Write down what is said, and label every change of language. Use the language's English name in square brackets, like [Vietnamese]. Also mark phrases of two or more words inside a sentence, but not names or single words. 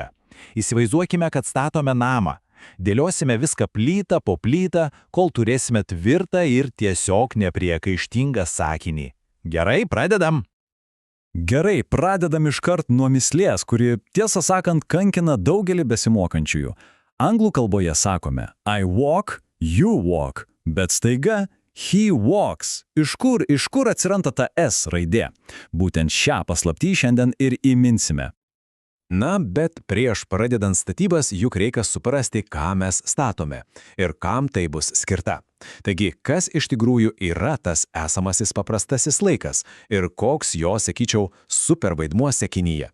[Lithuanian] Įsivaizduokime, kad statome namą. Dėliosime viską plytą po plytą, kol turėsime tvirtą ir tiesiog nepriekaištingą sakinį. Gerai, pradedam! Gerai, pradedam iškart nuo mįslės, kuri, tiesą sakant, kankina daugelį besimokančiųjų. Anglų kalboje sakome [English] I walk, you walk, [Lithuanian] bet staiga [English] he walks. [Lithuanian] Iš kur atsiranda ta S raidė? Būtent šią paslaptį šiandien ir įminsime. Na, bet prieš pradedant statybas juk reikia suprasti, ką mes statome ir kam tai bus skirta. Taigi, kas iš tikrųjų yra tas esamasis paprastasis laikas ir koks jo, sakyčiau, supervaidmuo sakinyje?